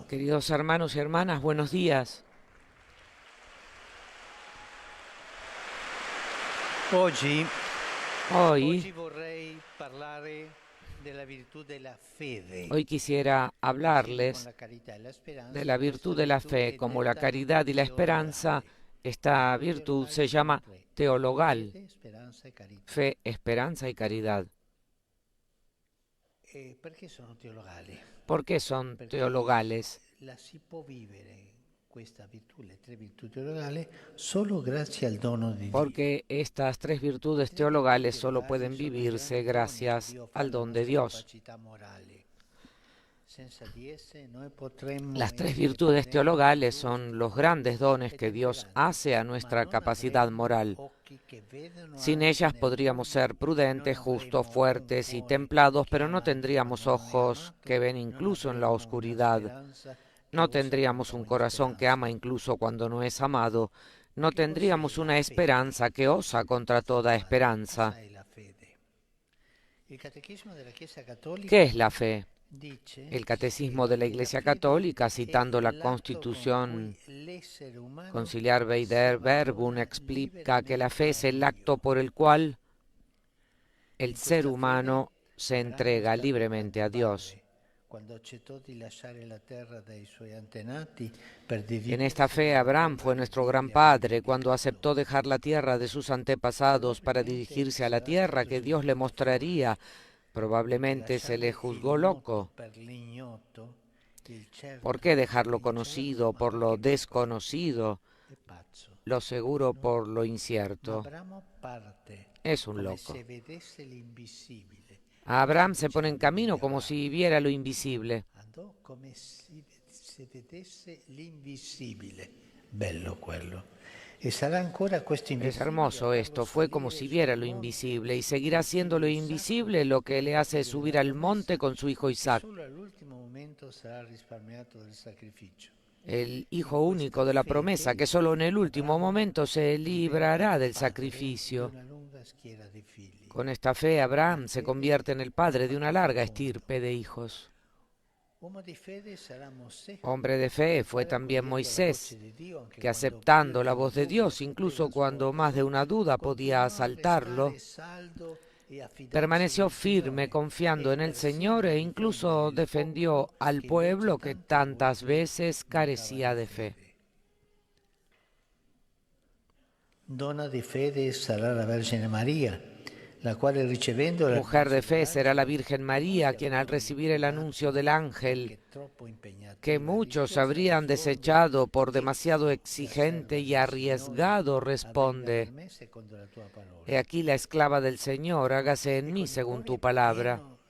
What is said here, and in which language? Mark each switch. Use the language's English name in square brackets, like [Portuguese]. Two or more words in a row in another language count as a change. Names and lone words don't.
[Spanish] Queridos hermanos y hermanas, buenos días. [Italian] Oggi [Spanish] Hoy [Italian] vorrei parlare della virtù della fede. [Spanish] Hoy quisiera [Italian] Con [Spanish] hablarles [Italian] la carità e la speranza, [Spanish] de la virtud de la fe. Como la [Italian] della [Spanish] caridad y la esperanza, esta virtud se llama teologal: [Italian] fede, speranza e carità. [Spanish] fe, esperanza y caridad. [Italian] Perché sono teologali? [Spanish] ¿Por qué son teologales? [Italian] La si può vivere questa virtù, le tre virtù teologali, solo grazie al dono di Dio. [Spanish] Porque estas tres virtudes teologales solo pueden vivirse gracias al don de Dios. [Italian] Capacità morali. Senza di esse noi potremmo [Spanish] Las tres [Italian] essere [Spanish] virtudes [Italian] prudenti [Spanish] teologales son los grandes dones que Dios hace a nuestra capacidad moral. [Italian] occhi che vedono [Spanish] Sin [Italian] anche [Spanish] ellas [Italian] nel [Spanish] podríamos [Italian] buio, [Spanish] ser prudentes, [Italian] non [Spanish] justos, [Italian] avremo [Spanish] fuertes y [Italian] un cuore [Spanish] templados, [Italian] che [Spanish] pero [Italian] ama [Spanish] no tendríamos [Italian] quando non è [Spanish] ojos [Italian] amato, [Spanish] que ven [Italian] non [Spanish] incluso en la [Italian] avremo una [Spanish] oscuridad. [Italian] speranza che [Spanish] No [Italian] usa [Spanish] tendríamos un [Italian] con [Spanish] corazón que [Italian] speranza. [Spanish] ama incluso cuando no es amado. No [Italian] Che [Spanish] tendríamos [Italian] cos'è la [Spanish] una [Italian] fede? [Spanish] esperanza que osa contra toda esperanza. [Italian] Cos'è la fede? Il Catechismo della Chiesa Cattolica [Spanish] ¿Qué es la fe? [Italian] dice [Spanish] El Catecismo [Italian] che [Spanish] de la [Italian] la [Spanish] Iglesia [Italian] fede [Spanish] Católica, [Italian] è [Spanish] citando la [Italian] l'atto con [Spanish] Constitución [Italian] cui l'essere umano [Spanish] Conciliar [Italian] si [Spanish] Veider Verbum, [Italian] abbandona [Spanish] explica que la fe [Italian] liberamente [Spanish] es [Italian] a [Spanish] el [Italian] Dio. [Spanish] acto por el cual el [Italian] In [Spanish] ser [Italian] questa [Spanish] humano [Italian] fede, [Spanish] se [Italian] Abramo [Spanish] entrega [Italian] sta [Spanish] libremente a [Italian] grande [Spanish] Dios. [Italian] padre, quando accettò di lasciare la terra dai suoi antenati per [Spanish] En [Italian] dedicarsi [Spanish] esta fe [Italian] a [Spanish] Abraham fue nuestro gran padre cuando aceptó dejar la tierra de sus antepasados para dirigirse a la tierra que Dios le mostraría. Probablemente se le juzgó loco. ¿Por qué dejar lo conocido por lo desconocido, lo seguro por lo incierto? Es un loco. Abraham se pone en camino como si viera lo invisible. [Italian] Andò come se vedesse l'invisibile. Bello quello. E sarà ancora questo [Spanish] Es [Italian] invisibile [Spanish] hermoso [Italian] a [Spanish] esto, [Italian] farlo [Spanish] fue como [Italian] salire [Spanish] si [Italian] sul [Spanish] viera lo [Italian] monte [Spanish] invisible y seguirá siendo lo invisible lo que le hace subir al monte con su hijo Isaac, [Italian] Solo all'ultimo momento sarà risparmiato del sacrificio. [Spanish] el hijo único de la promesa, que solo en el último momento se librará del sacrificio. [Italian] Una lunga schiera di figli. [Spanish] Con esta fe, Abraham se convierte en el padre de una larga estirpe de hijos. [Italian] Uomo di fede sarà Mosè, [Spanish] Hombre de fe fue también Moisés, que aceptando la voz de Dios, incluso cuando más de una duda podía asaltarlo, permaneció firme confiando en el Señor e incluso defendió al pueblo que tantas veces carecía de fe. [Italian] Donna di fede sarà la Vergine Maria, la quale ricevendo [Spanish] Mujer de fe será la Virgen María, quien al recibir el anuncio del ángel, que muchos habrían desechado por demasiado exigente y arriesgado, responde: He aquí la esclava del Señor, hágase en mí según tu palabra.